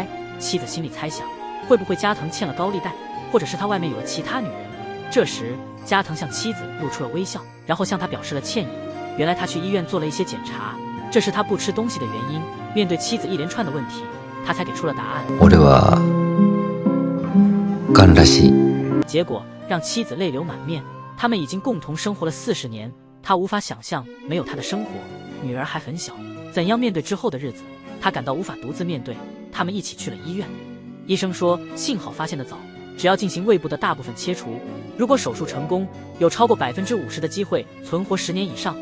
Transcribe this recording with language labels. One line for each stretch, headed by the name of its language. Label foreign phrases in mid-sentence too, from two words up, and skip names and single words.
Chinese: 妻子心里猜想，会不会加藤欠了高利贷，或者是他外面有了其他女人。这时加藤向妻子露出了微笑，然后向他表示了歉意。原来他去医院做了一些检查，这是他不吃东西的原因。面对妻子一连串的问题，他才给出了答案。
Japanese: 俺は癌らしい。
Chinese: 结果让妻子泪流满面。他们已经共同生活了40年，他无法想象没有他的生活。女儿还很小，怎样面对之后的日子，他感到无法独自面对。他们一起去了医院，医生说幸好发现得早，只要进行胃部的大部分切除，如果手术成功，有超过50%的机会存活10年以上。